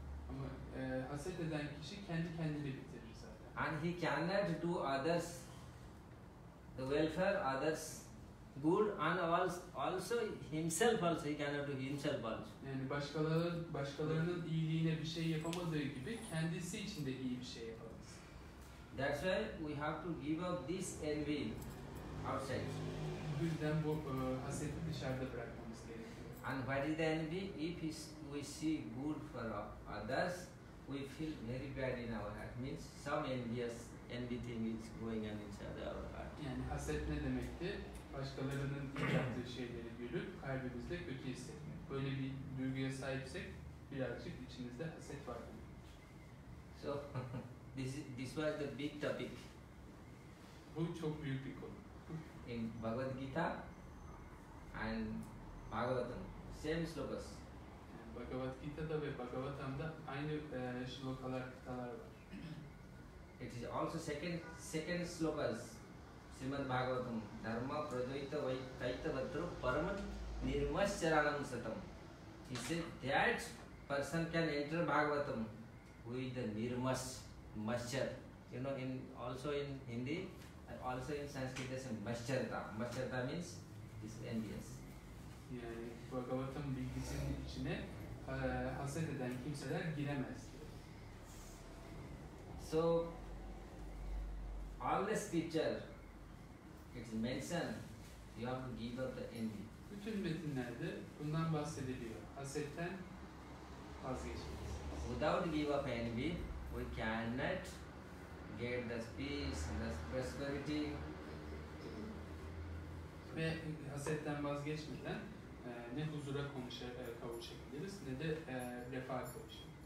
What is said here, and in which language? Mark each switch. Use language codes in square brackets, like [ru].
[tr] Ama haset eden kişi kendi kendini bitirir zaten. [en] And he cannot do others the welfare, others good, and also himself also he cannot do himself also. [tr] Yani başkalarının iyiliğine bir şey yapamadığı gibi kendisi için de iyi bir şey yapamaz. [en] That's why we have to give up this envy outside. [tr] Bu yüzden bu haseti dışarıda bırakmamız gerekiyor. [en] And what is the envy? If we see good for others, we feel very bad in our heart. Means some envy thing is going on inside our heart. [tr] Yani haset ne demekti? Başkalarının iyi yaptığı şeyleri görüp kalbimizde kötü hissetmek. Böyle bir duyguya sahipsek birazcık içimizde haset var. [en] So this was the big topic [tr] Bu çok büyük bir konu. [en] in Bhagavad Gita and Bhagavatam. Same slokas. [tr] Yani Bhagavad Gita'da ve Bhagavatam'da aynı shlokalar, kıtalar var. [en] It is also second slokas. Srimad Bhagavatam. [sa] Dharma prajoita kaita vatro paraman nirmascharanam satam. [en] He said that person can enter Bhagavatam with the maschar. You know, also in Hindi and also in Sanskrit there's a mascharta. Mascharta means is envious. [tr] Yani Bhagavatam bilgisinin içine haset eden kimseler giremez diyor. [en] So all the scripture it's mentioned you have to give up the envy. [tr] Bütün metinlerde bundan bahsediliyor. Hasetten vazgeçmeliyiz. [en] Without give up envy, we cannot get the peace, the prosperity. [tr] Ve hasetten vazgeçmeden ne huzura kavuşabiliriz ne de refaha kavuşabiliriz.